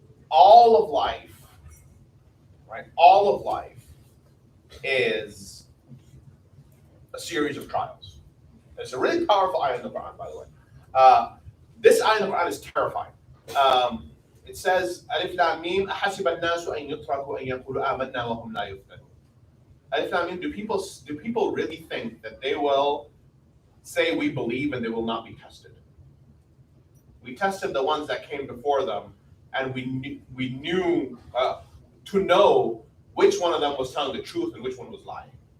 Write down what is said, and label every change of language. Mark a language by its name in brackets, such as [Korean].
[English] All of life, right? All of life is a series of trials. It's a really powerful ayah in the Quran, by the way. This ayah in the Quran is terrifying. It says, [Arabic] Alif Lam Mim, أحسب الناس أن يتركوا أن يقولوا آمنا وهم لا يفتنون. [English] Alif Lam Mim, do people really think that they will say we believe and they will not be tested? We tested the ones that came before them, and we knew to know which one of them was telling the truth and which one was lying.